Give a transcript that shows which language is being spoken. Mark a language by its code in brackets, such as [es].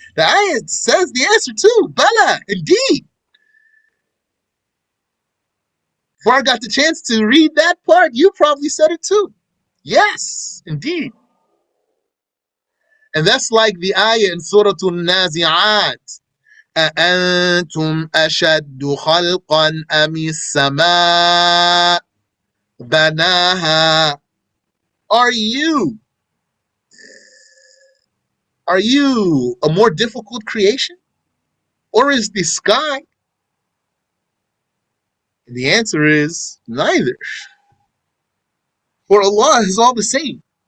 [en] The ayat says the answer too. Bala, indeed. Before I got the chance to read that part, you probably said it too. Yes, indeed. And that's like the ayah in Surah Al-Nazi'at. [ar] أأنتم أشد خلقا أم السماء بناها. [en] Are you a more difficult creation? Or is the sky? And the answer is neither. For Allah is all the same.